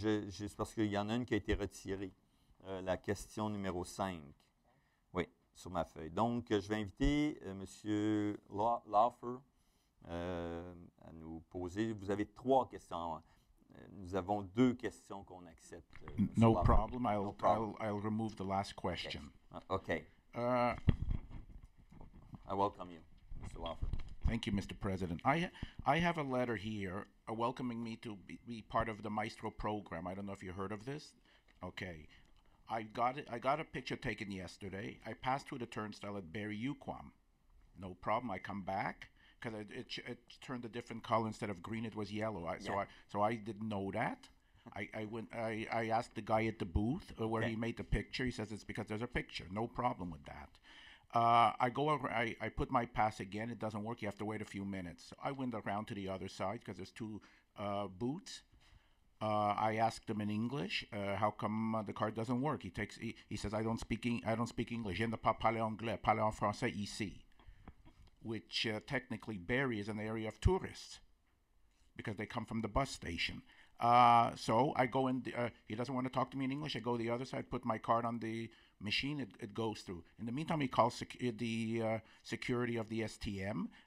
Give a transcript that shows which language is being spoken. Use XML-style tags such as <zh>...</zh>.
<fr>C'est parce qu'il y en a une qui a été retirée. La question numéro 5. Oui, sur ma feuille. Donc, je vais inviter M. Laufer à nous poser. Vous avez 3 questions. Nous avons 2 questions qu'on accepte.</fr> <en>No problem. I'll remove the last question. Okay. I welcome you, Mr. Laufer. Thank you, Mr. President. I have a letter here welcoming me to be part of the Maestro program. I don't know if you heard of this. Okay. I got a picture taken yesterday. I passed through the turnstile at Berry-UQAM. No problem. I come back because it turned a different color. Instead of green, it was yellow. So I didn't know that. I asked the guy at the booth where he made the picture. He says it's because there's a picture. No problem with that. I go over. I put my pass again. It doesn't work. You have to wait a few minutes. So I went around to the other side because there's 2 booths. I asked him in English, how come the card doesn't work? He says, I don't speak English.</en> <fr>Je ne parle pas anglais, parle en français ici.</fr> <en>Which technically Berry is an area of tourists because they come from the bus station. So I go in. He doesn't want to talk to me in English. I go to the other side, put my card on the machine. It goes through. In the meantime, he calls the security of the STM.</en>